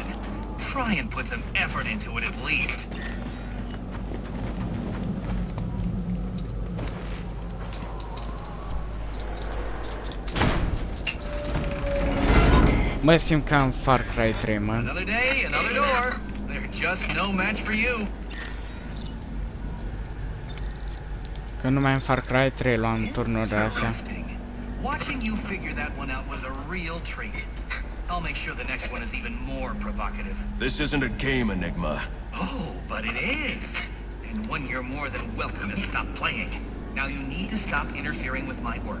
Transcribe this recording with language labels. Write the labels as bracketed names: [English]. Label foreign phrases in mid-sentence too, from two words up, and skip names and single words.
[English] Try and put some effort into it at least. [Romanian] Mă simt ca în Far Cry 3, mă. [English] Another day, another door. They're just no match for you. [Romanian] Că numai în Far Cry 3 luam turnuri așa. [English] Watching you figure that one out was a real treat. I'll make sure the next one is even more provocative. This isn't a game, Enigma. Oh, but it is. And one you're more than welcome to stop playing. Now you need to stop interfering with my work.